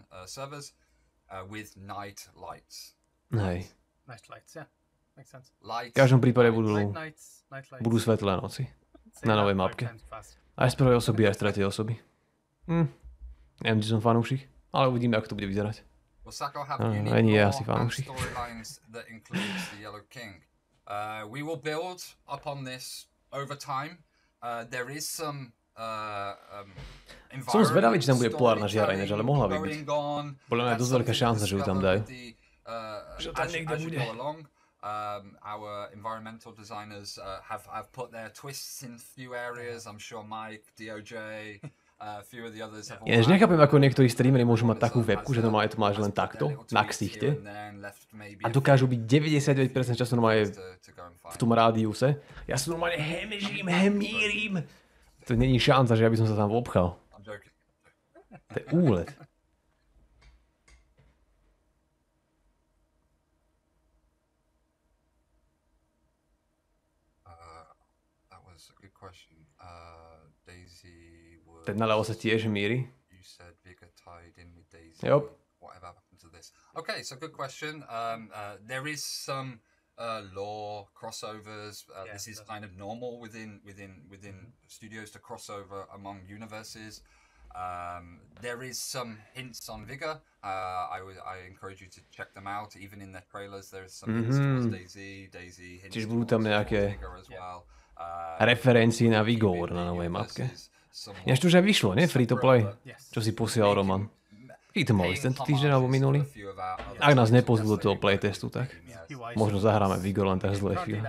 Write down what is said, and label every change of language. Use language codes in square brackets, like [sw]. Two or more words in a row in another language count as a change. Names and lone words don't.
[sk] Hej. V každom prípade budú svetlé noci na novej mapke. Aj z prvej osoby, aj z tretej osoby. Neviem, či som fanúšik, ale uvidíme, ako to bude vyzerať. Nie je asi fanúšik. [en] We will build upon this over time. There is some [sk] Som zvedavý, či tam bude polárna žiara ináč, ale mohla by byť. Podľa mňa je dosť veľká šanca, že ju tam dajú. Že tam niekde bude. [en] Our environmental designers have put their twists in few areas. I'm sure Mike, DOJ, a few of the others have. [sk] Ja nechápem, ako niektorí streamery môžu mať takú webku, že normálne to máš len takto, na ksichte. A dokážu byť 99% času normálne v tom rádiuse. Ja sa normálne hemírim. To není šanca, že ja by som sa tam obchal. To je úlet. Ten naľavo sa tiež míri. [en] Yep. Okay, so good question. There is some lore crossovers. This is kind of normal within studios to crossover among universes. There is some hints on Vigor. I encourage you to check them out. Even in the trailers, there is some hints towards DayZ hints. [sk] Čiže budú tam nejaké referencie na Vigor na novej mapke. Ináč to už aj vyšlo, nie? [en] Free to play? [sk] Čo si posielal Roman. Kedy to mali? Tento týždeň alebo minulý? Ak nás nepozvú do toho playtestu, tak možno zahráme Vigor len tak zlé chvíle.